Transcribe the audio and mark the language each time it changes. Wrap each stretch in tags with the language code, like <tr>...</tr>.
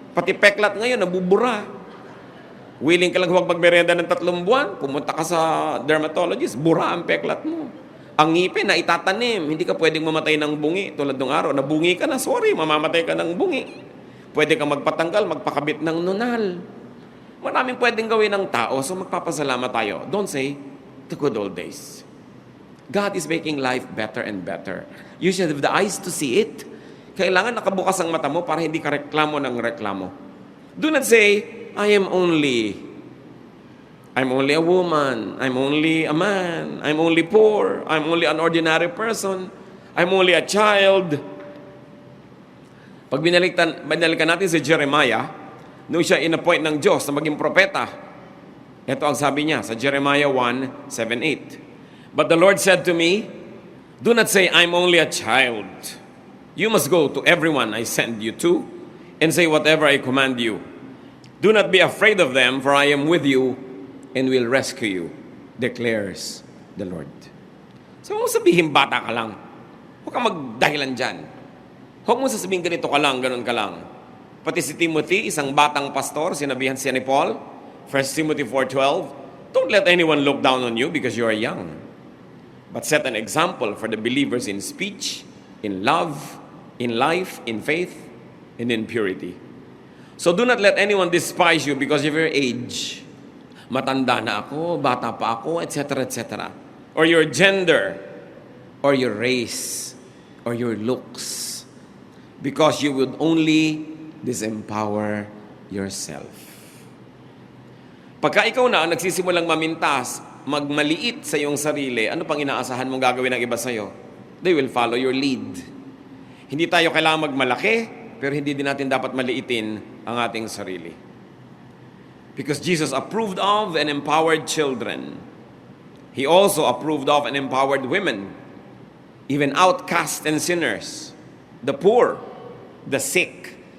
<tl>Pati peklat ngayon, nabubura. Willing ka lang huwag magmerenda ng 3 buwan, pumunta ka sa dermatologist, bura ang peklat mo. Ang ngipin na itatanim, hindi ka pwedeng mamatay ng bungi. Tulad ng araw, nabungi ka na, sorry, mamamatay ka ng bungi. Pwede kang magpatanggal, magpakabit ng nunal. Maraming pwedeng gawin ng tao, so magpapasalamat tayo.</tl> <en>Don't say, the good old days. God is making life better and better. You should have the eyes to see it.</en> <tl>Kailangan nakabukas ang mata mo para hindi ka reklamo ng reklamo.</tl> <en>Do not say, I'm only a woman, I'm only a man, I'm only poor, I'm only an ordinary person, I'm only a child.</en> <tl>Pag binalikan natin si Jeremiah, nung siya inappoint ng Diyos na maging propeta, ito ang sabi niya sa Jeremiah 1:7-8.</tl> <en>But the Lord said to me, do not say, I'm only a child. You must go to everyone I send you to and say whatever I command you. Do not be afraid of them, for I am with you and will rescue you, declares the Lord.</en> <tl>So, huwag mo sabihin, bata ka lang. Huwag kang magdahilan dyan. Huwag mo sasabihin, ganito ka lang, ganun ka lang. Pati si Timothy, isang batang pastor, sinabihan siya ni Paul,</tl> <en>1 Timothy 4:12, don't let anyone look down on you because you are young, but set an example for the believers in speech, in love, in life, in faith, and in purity. So, do not let anyone despise you because of your age.</en> <tl>Matanda na ako, bata pa ako,</tl> <en>etc., etc. Or your gender, or your race, or your looks. Because you would only disempower yourself.</en> <tl>Pagka ikaw na ang nagsisimulang mamintas, magmaliit sa iyong sarili, ano pang inaasahan mong gagawin ng iba sa'yo?</tl> <en>They will follow your lead.</en> <tl>Hindi tayo kailangan magmalaki, pero hindi din natin dapat maliitin ang ating sarili.</tl> <en>Because Jesus approved of and empowered children. He also approved of and empowered women, even outcasts and sinners, the poor, the sick.</en>